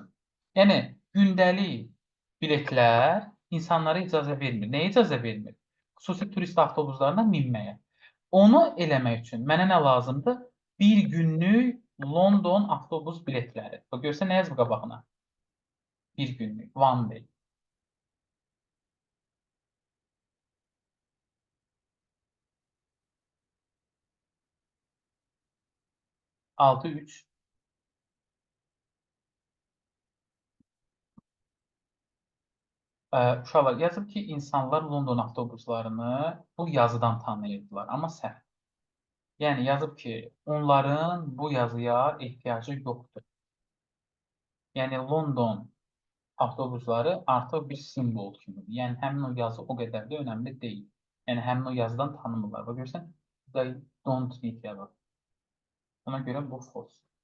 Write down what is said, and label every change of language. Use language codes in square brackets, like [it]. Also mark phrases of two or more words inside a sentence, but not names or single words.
[az] Yəni, gündəlik biletlər insanlara icazə vermir. Nəyə icazə vermir? Xüsusi turist avtobuslarına minməyə. Onu eləmək üçün mənə nə lazımdır? Bir günlük London avtobus biletləri. Bax, görsən nə yazıb qabağına? Bir günlük, [en] one day. 6-3. [az] Uşaqlar yazıb ki, insanlar London avtobuslarını bu yazıdan tanıyırdılar, amma səhv. Yəni yazıb ki, onların bu yazıya ehtiyacı yoxdur. Yəni London avtobusları artıq bir simvol kimidir. Yəni həmin o yazı o qədər də önəmli deyil. Yəni həmin o yazıdan tanımırlar. Və görürsən, [en] they don't need [az] yazır. Ona görə bu false.